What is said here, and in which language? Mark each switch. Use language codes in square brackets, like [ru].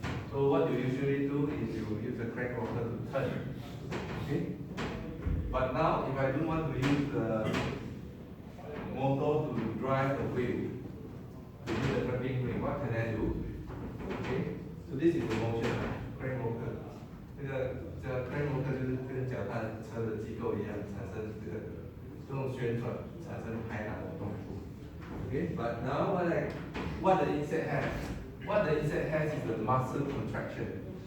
[en] So what you usually do is you use a crank rotor to turn. Okay? But now, if I don't want to use the motor to drive the wheel, to use the flapping wing, what can I do? Okay? So this is the motion, crank rotor. [zh] 这个 crank rotor 就是跟脚踏车的机构一样，产生这种旋转，产生拍打的动作。 [en] Okay? But now what the insect has? What the insect has is the muscle contraction.